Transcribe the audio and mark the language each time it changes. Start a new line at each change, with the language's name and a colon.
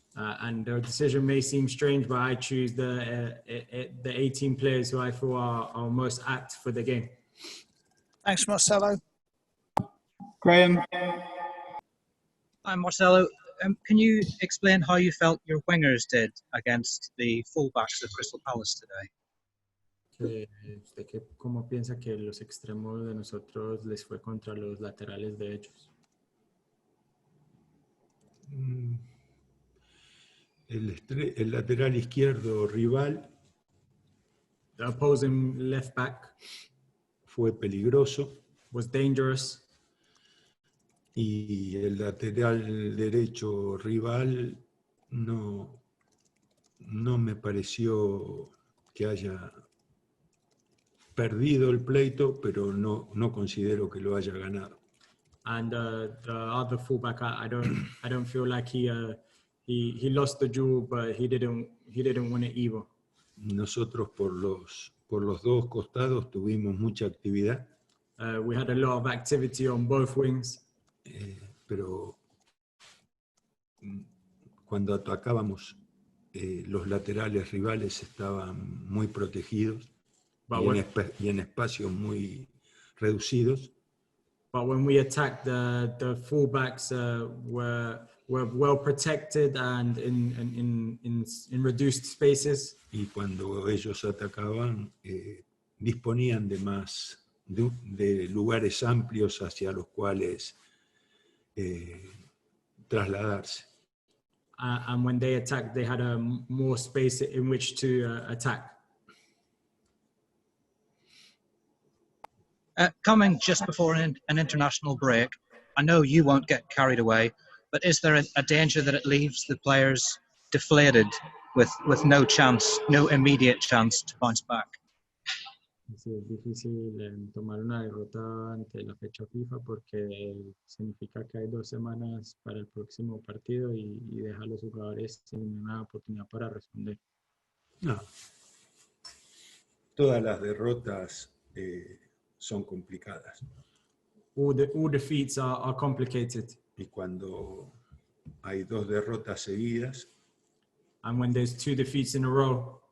English: And their decision may seem strange, but I choose the 18 players who I feel are most apt for the game. Thanks, Marcelo. Graham. Hi, Marcelo. Can you explain how you felt your wingers did against the fullbacks of Crystal Palace today?
Spanish: ¿Usted cómo piensa que los extremos de nosotros les fue contra los laterales de ellos? El lateral izquierdo rival
English: The opposing left back
Spanish: fue peligroso
English: was dangerous,
Spanish: y el lateral derecho rival no me pareció que haya perdido el pleito, pero no considero que lo haya ganado.
English: and the other fullback, I don't feel like he lost the duel, but he didn't win it either.
Spanish: Nosotros por los dos costados tuvimos mucha actividad,
English: We had a lot of activity on both wings,
Spanish: pero cuando atacábamos los laterales rivales estaban muy protegidos y en espacios muy reducidos.
English: but when we attacked, the fullbacks were well protected and in reduced spaces.
Spanish: Y cuando ellos atacaban, disponían de lugares amplios hacia los cuales trasladarse.
English: And when they attacked, they had more space in which to attack. Coming just before an international break, I know you won't get carried away, but is there a danger that it leaves the players deflated with no chance, no immediate chance to bounce back?
Spanish: Sí, es difícil tomar una derrota ante la fecha FIFA porque significa que hay 2 semanas para el próximo partido y deja a los jugadores sin una oportunidad para responder. No. Todas las derrotas son complicadas.
English: All defeats are complicated.
Spanish: Y cuando hay 2 derrotas seguidas,
English: And when there's 2 defeats in a row,